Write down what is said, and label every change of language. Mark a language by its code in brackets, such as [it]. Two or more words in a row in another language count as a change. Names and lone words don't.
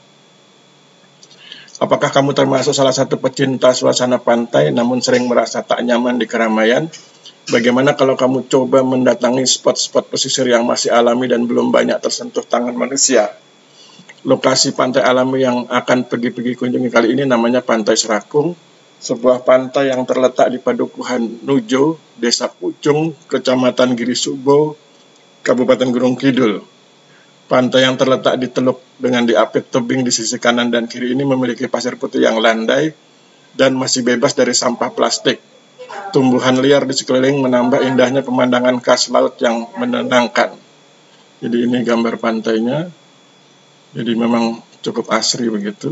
[id] Apakah kamu termasuk salah satu pecinta suasana pantai namun sering merasa tak nyaman di keramaian? Bagaimana kalau kamu coba mendatangi spot-spot pesisir yang masih alami dan belum banyak tersentuh tangan manusia? Lokasi pantai alami yang akan pergi kunjungi kali ini namanya Pantai Serakung, sebuah pantai yang terletak di Padukuhan Nujo, Desa Pucung, Kecamatan Giri Subo, Kabupaten Gunung Kidul. Pantai yang terletak di teluk dengan diapit tebing di sisi kanan dan kiri ini memiliki pasir putih yang landai dan masih bebas dari sampah plastik. Tumbuhan liar di sekeliling menambah indahnya pemandangan khas laut yang menenangkan. Jadi ini gambar pantainya. Jadi memang cukup asri begitu.